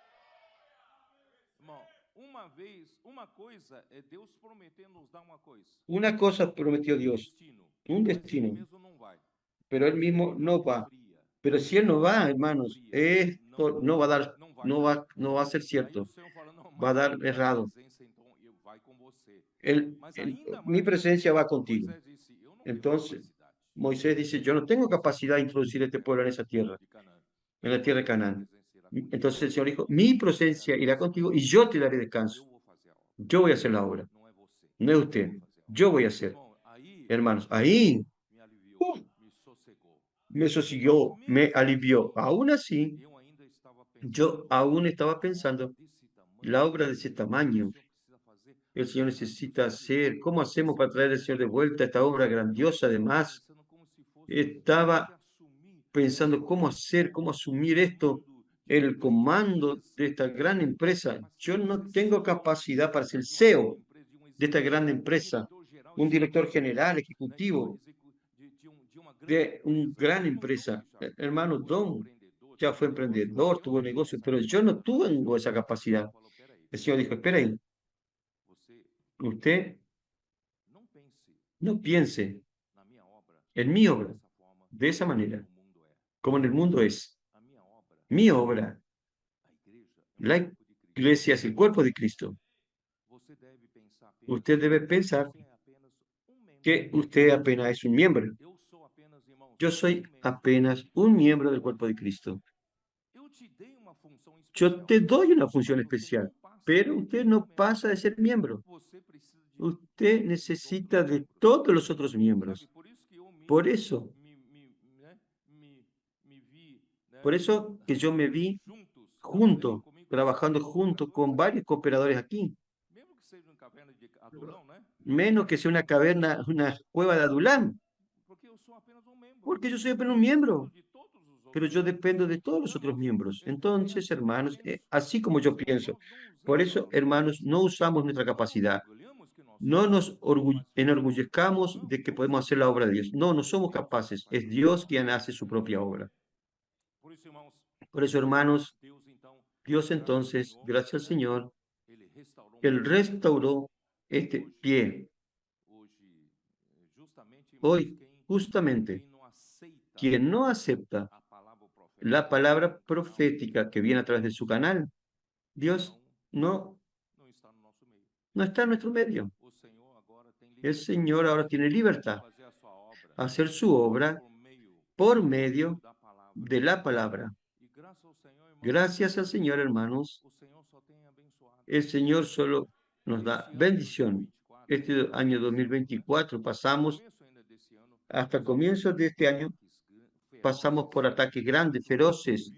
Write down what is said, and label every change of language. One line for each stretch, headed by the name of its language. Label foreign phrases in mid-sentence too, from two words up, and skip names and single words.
Spanish: Una cosa prometió Dios, un destino, pero él mismo no va. Pero si él no va, hermanos, esto no va a dar, no va a ser
Portuguese: Aí o
Spanish: cierto,
Portuguese: Senhor fala, não,
Spanish: va a
Portuguese: mas a
Spanish: dar
Portuguese: minha
Spanish: errado.
Portuguese: presença então vai com você. Mas ainda
Spanish: Mi
Portuguese: mais,
Spanish: presencia va contigo.
Portuguese: Moisés disse, eu não tenho
Spanish: Entonces,
Portuguese: capacidade
Spanish: Moisés dice, yo no tengo capacidad de introducir a este pueblo en esa tierra,
Portuguese: de Canaã.
Spanish: en la tierra de
Portuguese: A minha
Spanish: Canaán.
Portuguese: presença irá contigo.
Spanish: Entonces el Señor dijo, mi
Portuguese: Eu te
Spanish: presencia
Portuguese: darei
Spanish: irá
Portuguese: descanso.
Spanish: contigo y yo te daré descanso.
Portuguese: Eu vou fazer a obra.
Spanish: Yo voy a hacer la obra,
Portuguese: Não é você.
Spanish: no es
Portuguese: Eu
Spanish: usted,
Portuguese: vou fazer a obra.
Spanish: yo voy a hacer.
Portuguese: Irmão, aí
Spanish: Hermanos, ahí
Portuguese: me aliviou, ¡uh! me sossegou.
Spanish: Me
Portuguese: Mas
Spanish: sosiguió, me
Portuguese: mesmo
Spanish: alivió.
Portuguese: assim,
Spanish: Aún así,
Portuguese: eu ainda estava
Spanish: yo
Portuguese: pensando,
Spanish: aún estaba
Portuguese: uma obra
Spanish: pensando,
Portuguese: desse tamanho,
Spanish: la obra de ese
Portuguese: o que o
Spanish: tamaño,
Portuguese: Senhor precisa fazer?
Spanish: el Señor
Portuguese: Como é
Spanish: necesita
Portuguese: possível de
Spanish: hacer.
Portuguese: volta
Spanish: ¿Cómo hacemos
Portuguese: esse
Spanish: para traer al
Portuguese: grande
Spanish: Señor de
Portuguese: negócio?
Spanish: vuelta a esta obra
Portuguese: Eu
Spanish: grandiosa?
Portuguese: estava
Spanish: Además,
Portuguese: pensando como se fosse eu ter que
Spanish: estaba
Portuguese: assumir
Spanish: pensando cómo hacer,
Portuguese: o
Spanish: cómo asumir esto,
Portuguese: comando de uma
Spanish: el
Portuguese: grande
Spanish: comando
Portuguese: empresa.
Spanish: de esta gran
Portuguese: Eu não tenho
Spanish: empresa. Yo
Portuguese: capacidade de
Spanish: no
Portuguese: ser
Spanish: tengo
Portuguese: CEO
Spanish: capacidad para ser el
Portuguese: de uma grande
Spanish: CEO
Portuguese: empresa, de um
Spanish: de esta
Portuguese: executivo,
Spanish: gran
Portuguese: um
Spanish: empresa,
Portuguese: diretor-geral
Spanish: un director
Portuguese: executivo,
Spanish: general,
Portuguese: né, de, uma
Spanish: ejecutivo
Portuguese: de uma grande
Spanish: de una
Portuguese: empresa.
Spanish: gran
Portuguese: Irmão,
Spanish: empresa.
Portuguese: Dom já
Spanish: Hermano
Portuguese: foi
Spanish: Don
Portuguese: empreendedor,
Spanish: ya
Portuguese: teve
Spanish: fue
Portuguese: negócio, mas
Spanish: emprendedor,
Portuguese: eu
Spanish: tuvo
Portuguese: não tenho
Spanish: negocio,
Portuguese: essa
Spanish: pero yo no
Portuguese: capacidade.
Spanish: tengo esa
Portuguese: O Senhor
Spanish: capacidad.
Portuguese: falou, peraí,
Spanish: El Señor dijo, espera ahí,
Portuguese: você
Spanish: usted
Portuguese: não pense
Spanish: no piense
Portuguese: na minha obra
Spanish: en mi obra
Portuguese: dessa forma
Spanish: de esa
Portuguese: como
Spanish: manera,
Portuguese: no mundo é.
Spanish: como en el mundo es.
Portuguese: A minha obra,
Spanish: Mi obra,
Portuguese: a igreja, é um
Spanish: la
Portuguese: corpo de Cristo.
Spanish: iglesia es el cuerpo de Cristo.
Portuguese: Você deve pensar apenas
Spanish: Usted debe
Portuguese: que
Spanish: pensar
Portuguese: você é apenas um membro.
Spanish: que usted apenas es un miembro.
Portuguese: Eu sou apenas, irmãos,
Spanish: Yo
Portuguese: um
Spanish: soy
Portuguese: membro do corpo
Spanish: apenas
Portuguese: de
Spanish: un
Portuguese: Cristo.
Spanish: miembro del cuerpo de Cristo.
Portuguese: Eu te dei uma função
Spanish: Yo
Portuguese: especial,
Spanish: te doy una función
Portuguese: mas você
Spanish: especial,
Portuguese: não passa
Spanish: pero
Portuguese: de
Spanish: usted
Portuguese: um
Spanish: no
Portuguese: membro.
Spanish: pasa de ser miembro.
Portuguese: Você precisa de
Spanish: Usted
Portuguese: todos os outros
Spanish: necesita de
Portuguese: membros.
Spanish: todos los otros
Portuguese: Sabe,
Spanish: miembros.
Portuguese: por isso que eu
Spanish: Por eso,
Portuguese: me vi, né,
Spanish: por eso que yo me vi
Portuguese: juntos, trabalhando
Spanish: junto,
Portuguese: comigo com
Spanish: trabajando
Portuguese: vários
Spanish: junto
Portuguese: cooperadores
Spanish: con
Portuguese: aqui.
Spanish: varios cooperadores aquí,
Portuguese: Mesmo que seja uma caverna de Adulão, né?
Spanish: menos que sea una caverna, una cueva de Adulam,
Portuguese: Porque eu sou apenas um membro.
Spanish: porque yo soy apenas un
Portuguese: Eu dependo
Spanish: miembro,
Portuguese: de todos os
Spanish: pero
Portuguese: outros
Spanish: yo
Portuguese: membros.
Spanish: dependo de todos los
Portuguese: Então,
Spanish: otros
Portuguese: irmãos,
Spanish: miembros.
Portuguese: é
Spanish: Entonces,
Portuguese: assim que eu
Spanish: hermanos,
Portuguese: penso.
Spanish: así como
Portuguese: Por
Spanish: yo
Portuguese: isso, irmãos,
Spanish: pienso,
Portuguese: nós não
Spanish: por
Portuguese: usamos a
Spanish: eso,
Portuguese: nossa
Spanish: hermanos, no
Portuguese: capacidade.
Spanish: usamos nuestra
Portuguese: Não nos
Spanish: capacidad.
Portuguese: orgulhamos que nós
Spanish: No
Portuguese: somos
Spanish: nos
Portuguese: mais fortes.
Spanish: enorgullezcamos
Portuguese: Não,
Spanish: de que
Portuguese: não
Spanish: podemos hacer la
Portuguese: somos.
Spanish: obra de Dios. No, no
Portuguese: É
Spanish: somos
Portuguese: Deus quem
Spanish: capaces.
Portuguese: faz
Spanish: Es
Portuguese: a nossa
Spanish: Dios
Portuguese: obra.
Spanish: quien hace su propia obra.
Portuguese: Por isso, irmãos,
Spanish: Por eso, hermanos,
Portuguese: Deus então,
Spanish: Dios
Portuguese: graças ao
Spanish: entonces,
Portuguese: Senhor,
Spanish: gracias al
Portuguese: né?
Spanish: Señor,
Portuguese: Ele restaurou uma
Spanish: Él
Portuguese: igreja.
Spanish: restauró
Portuguese: E
Spanish: este pie.
Portuguese: hoje, justamente, irmãos,
Spanish: Hoy, justamente,
Portuguese: quem não aceita
Spanish: quien no acepta
Portuguese: a palavra profética
Spanish: la
Portuguese: que vem
Spanish: palabra
Portuguese: pelo canal
Spanish: profética que viene a través de su canal, Dios
Portuguese: não
Spanish: no,
Portuguese: não está no nosso meio.
Spanish: no está en nuestro medio.
Portuguese: O Senhor agora tem
Spanish: El
Portuguese: liberdade
Spanish: Señor ahora tiene
Portuguese: de
Spanish: libertad
Portuguese: fazer a sua obra
Spanish: a hacer su obra por medio
Portuguese: da palavra.
Spanish: de la palabra.
Portuguese: E graças ao Senhor, irmãos,
Spanish: Gracias al Señor, hermanos,
Portuguese: o Senhor só tem abençoado.
Spanish: el Señor solo nos da
Portuguese: Esse ano
Spanish: bendición.
Portuguese: 2024,
Spanish: Este año 2024 pasamos,
Portuguese: começo ainda desse ano,
Spanish: hasta
Portuguese: nós tivemos
Spanish: comienzos de este año, pasamos por
Portuguese: ferozes,
Spanish: ataques grandes,
Portuguese: muito
Spanish: feroces,